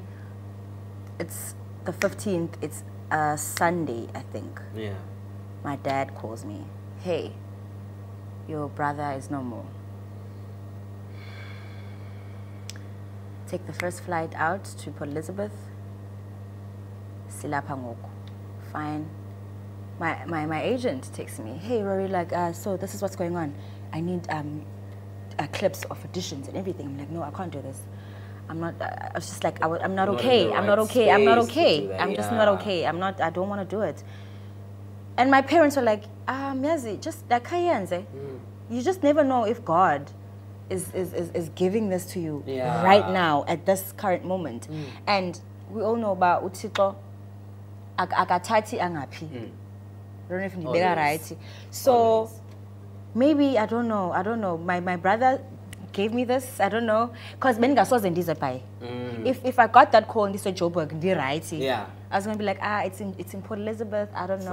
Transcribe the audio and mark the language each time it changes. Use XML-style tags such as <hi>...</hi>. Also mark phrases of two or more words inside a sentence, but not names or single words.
<en>It's the 15th, it's a Sunday, I think. Yeah. My dad calls me, hey, your brother is no more. Take the first flight out to Port Elizabeth.</en> <xh>Silapha ngoku.</xh> <en>Fine. My agent texts me, hey Rory, so this is what's going on. I need clips of auditions and everything. I'm like, no, I can't do this. I'm not. I was just like, I'm not okay. I'm not okay. I'm not okay. I'm just not okay. I don't want to do it. And my parents were like, Yazi, just like you just never know if God is giving this to you right now at this current moment. And we all know about Utito akatati angapi. I don't know if you right. So maybe I don't know. My brother gave me this. I don't know. Because if I got that call in this Joburg, right? Yeah. I was gonna be like, it's in Port Elizabeth. I don't know.</en>